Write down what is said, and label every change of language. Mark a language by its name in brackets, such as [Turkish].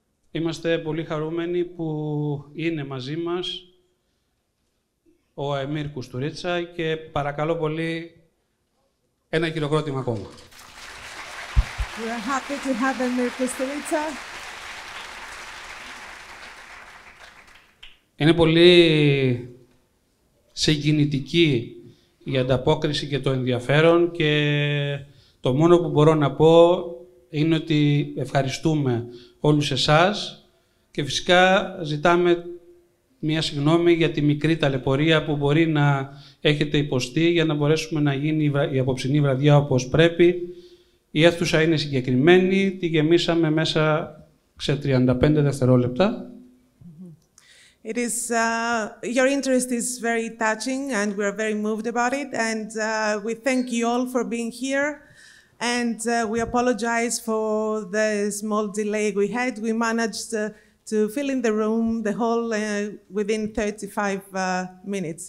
[Greek] Είμαστε πολύ χαρούμενοι που είναι μαζί μας ο Εμίρ Κουστουρίτσα και παρακαλώ πολύ ένα χειροκρότημα ακόμα. [English] We are happy to have Emir Kusturica. [Greek] Είναι πολύ συγκινητική η ανταπόκριση και το ενδιαφέρον και το μόνο που μπορώ να πω είναι ότι ευχαριστούμε όλους εσάς και φυσικά ζητάμε μία συγγνώμη για τη μικρή ταλαιπωρία που μπορεί να έχετε υποστεί για να μπορέσουμε να γίνει η απόψινή βραδιά όπως πρέπει. Η αίθουσα είναι συγκεκριμένη, τη γεμίσαμε μέσα σε 35 δευτερόλεπτα. [English] It is, your interest is very touching and we are very moved about it, and we thank you all for being here, and we apologize for the small delay we had. We managed to fill in the room, the hall, within 35 minutes.